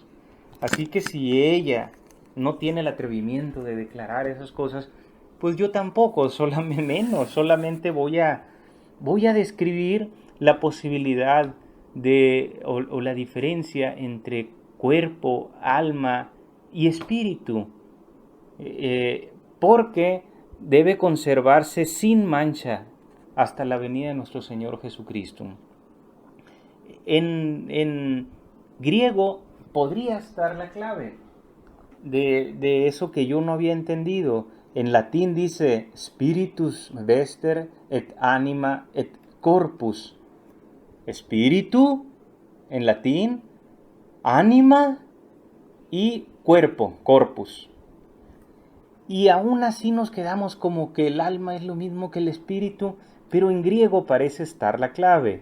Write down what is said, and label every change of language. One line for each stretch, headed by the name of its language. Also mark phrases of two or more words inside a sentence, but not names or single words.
Spanish: Así que si ella no tiene el atrevimiento de declarar esas cosas, pues yo tampoco, solamente voy a describir la posibilidad o la diferencia entre cuerpo, alma y espíritu, porque debe conservarse sin mancha hasta la venida de nuestro Señor Jesucristo. En griego podría estar la clave de eso que yo no había entendido. En latín dice
Latin: spiritus vester et anima et corpus.
Spanish: Espíritu en latín, ánima y cuerpo, corpus. Y aún así nos quedamos como que el alma es lo mismo que el espíritu, pero en griego parece estar la clave.